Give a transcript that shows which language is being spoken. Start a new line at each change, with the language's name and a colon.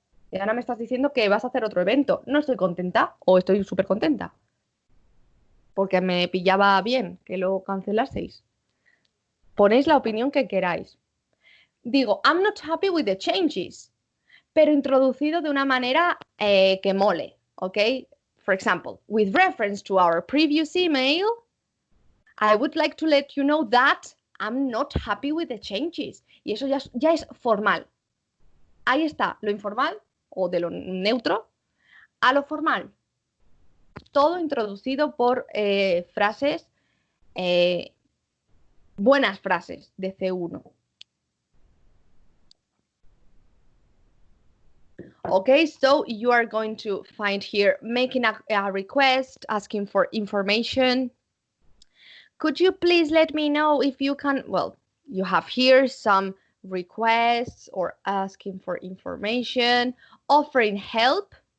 Spanish: Y ahora me estás diciendo que vas a hacer otro evento. No estoy contenta o estoy súper contenta. Porque me pillaba bien que lo cancelaseis. Ponéis la opinión que queráis. Digo,
English: I'm not happy with the changes,
Spanish: pero introducido de una manera que mole, ¿ok?
English: For example, with reference to our previous email, I would like to let you know that I'm not happy with the changes.
Spanish: Y eso ya es formal. Ahí está, lo informal o de lo neutro a lo formal. Todo introducido por frases, buenas frases de C1.
English: Okay, so you are going to find here making a request, asking for information. Could you please let me know if you can, well, you have here some requests or asking for information, offering help.